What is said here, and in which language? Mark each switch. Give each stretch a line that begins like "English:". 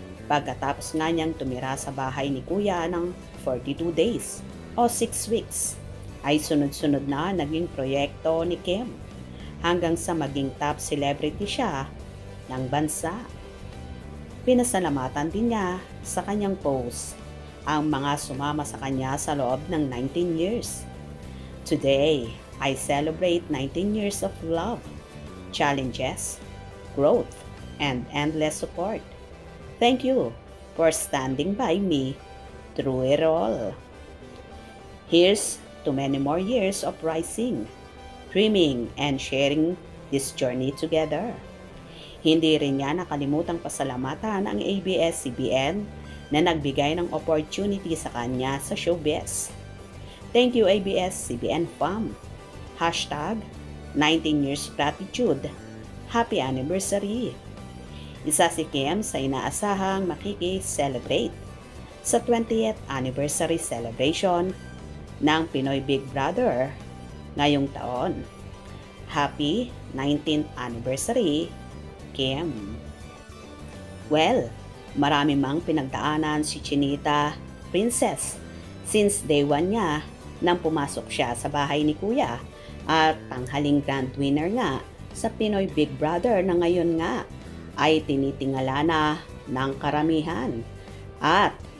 Filipino: Pagkatapos nga niyang tumira sa bahay ni Kuya ng 42 days o 6 weeks, ay sunod-sunod na naging proyekto ni Kim hanggang sa maging top celebrity siya ng bansa. Pinasalamatan din niya sa kanyang post ang mga sumama sa kanya sa loob ng 19 years.
English: "Today, I celebrate 19 years of love, challenges, growth, and endless support. Thank you for standing by me through it all. Here's to many more years of rising, dreaming, and sharing this journey together."
Filipino: Hindi rin niya nakalimutang pasalamatan ang ABS-CBN na nagbigay ng opportunity sa kanya sa showbiz.
English: "Thank you ABS-CBN fam. Hashtag 19 years gratitude. Happy anniversary."
Filipino: Isa si Kim sa inaasahang makiki-celebrate sa
English: 20th anniversary celebration
Filipino: ng Pinoy Big Brother ngayong taon.
English: Happy 19th anniversary, Kim.
Filipino: Well, marami mang pinagdaanan si Chinita Princess
English: since day 1
Filipino: niya nang pumasok siya sa bahay ni Kuya at tanghaling
English: grand winner
Filipino: nga sa Pinoy Big Brother na ngayon nga ay tinitingala na ng karamihan at